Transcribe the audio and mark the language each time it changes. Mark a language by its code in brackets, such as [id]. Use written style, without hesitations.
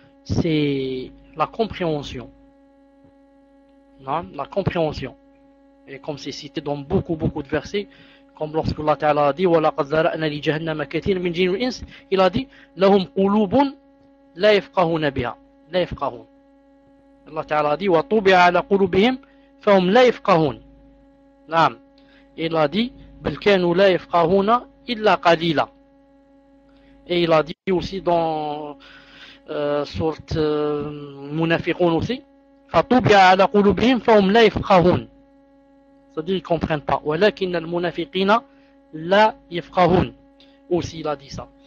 [fr] C'est la compréhension. La compréhension. Et comme c'est cité dans beaucoup de versets, comme lorsque Allah Ta'ala a dit [ar] وَلَقَدْ ذَرَأْنَا لِجَهَنَّمَ كَثِيرًا مِنَ الْجِنِّ وَالْإِنسِ, [fr] il a dit [ar] لَهُمْ قُلُوبٌ لَا يَفْقَهُونَ بِهَا, لا يفقهون. [fr] Allah Ta'ala a dit [ar] وَطُبِعَ عَلَى قُلُوبِهِمْ فَهُمْ لَا يَفْقَهُونَ. نعم. [fr] Il a dit [ar] بَلْ كَانُوا لَا يَفْقَهُونَ إِلَّا قَلِيلًا. [fr] Et il a dit aussi dans sourate Munafiqun aussi [ar] فَطُبِعَ عَلَى قُلُوبِهِمْ فَهُمْ لَا يَفْقَهُونَ. [fr] C'est-à-dire qu'ils ne comprennent pas. [ar] وَلَكِنَّ الْمُنَافِقِينَ لَا يَفْقَهُونَ. [fr] Aussi il a dit ça.